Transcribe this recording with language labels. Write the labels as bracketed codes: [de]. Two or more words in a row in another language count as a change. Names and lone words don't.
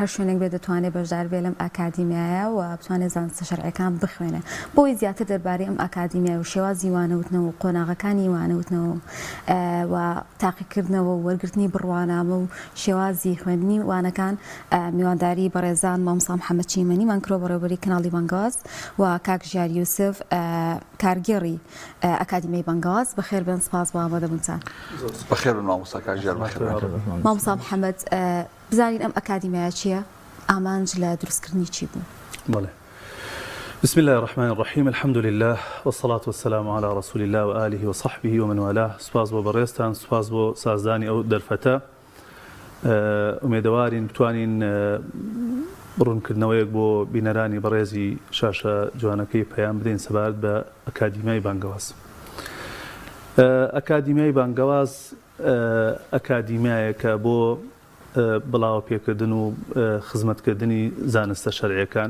[ckb] هەر شوێنێک بێ دەتوانێت بەشدار بێ لەم ئاکادیمیایە و بتوانێت زانستە شەرعیەکان بخوێنێ بۆی زیاتر دەربارەی ئەم ئاکادیمیای و شێوازی وانەوتنەوە و قۆناغەکانی وانەوتنەوە و تاقیکردنەوە و وەرگرتنی بڕوانامە و شێوازی خوێندنی وانەکان میوانداری بەڕێزان مامۆستا محەممەد چیمەنیمان کرۆ بەڕێوەبەری کەناڵی بانگاواز و کاک ژیار یوسف کارگێڕی ئەکادیمیای بانگاواز بەخێر بن سپاس بۆ ئامادەبوونتان. بەخێر بن مامۆستا کاک ژیار. مامۆستا محەممەد بزانین ئەم ئەکادیمیایە چییە؟ ئامانج لە دروستکردنی چی بوو؟ بەڵێ. [ar] بسم الله الرحمن الرحيم الحمد لله والصلاة والسلام على رسول الله وآله وصحبه ومن والاه. [ckb] سپاس بۆ بەڕێزتان، سپاس بۆ سازدانی ئەو دەرفەتە. ئومێدەوارین بتوانین بڕوونکردنەوەیەک بۆ بینەرانی بەڕێزی شاشە جوانەکەی پەیام بدەین سەبارەت بە ئەکادیمیای بانگەواز. ئەکادیمیای بانگەواز ئەکادیمیایەکە بۆ بڵاو پێکردن و خزمەتکردنی زانستە شەرعیەکان.